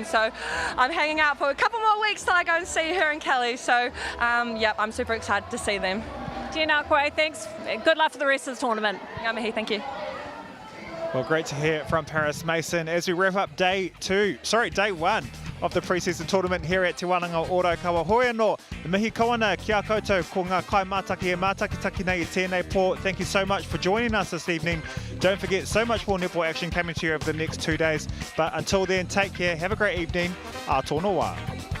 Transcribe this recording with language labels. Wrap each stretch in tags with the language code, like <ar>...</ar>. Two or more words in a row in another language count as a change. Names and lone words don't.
<en>So I'm hanging out for a couple more weeks till I go and see her and Kelly. So, yeah, I'm super excited to see them.</en> <mi>Tina Quay,</mi> <en>thanks. Good luck for the rest of the tournament. Ngā thank you. Well, great to hear from Paris Mason as we wrap up day one of the pre-season tournament here at Te Wānanga Raukawa.</en> <mi>Hoi anō, mihi kawana kia koutou ko ngā kai mātaki e mātakitaki nei I tēnei pō.</mi> <en>Thank you so much for joining us this evening. Don't forget, so much more netball action coming to you over the next 2 days. But until then, take care, have a great evening.</en> <mi>A tōna wā.</mi>